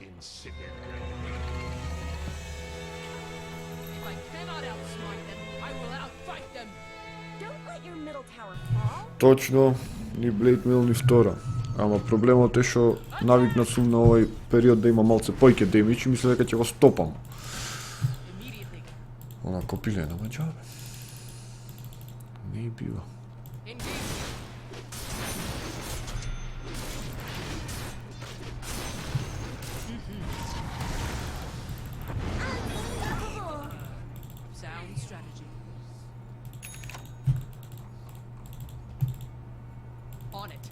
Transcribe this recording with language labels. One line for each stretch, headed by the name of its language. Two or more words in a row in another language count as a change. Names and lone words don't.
English: Incinerate. If I cannot outsmart them, I will outfight them. Don't let your middle tower fall.
Macedonian: Точно, ни Blade Mail ни втора. Ама проблемот е што навикнат сум на овој период да има малце појќе демидж и мисле дека ќе го стопам.
English: Immediately.
Macedonian: Онако пиле на маџабе. Не и бива.
English: Engage. Unstoppable! Sound strategy. On it.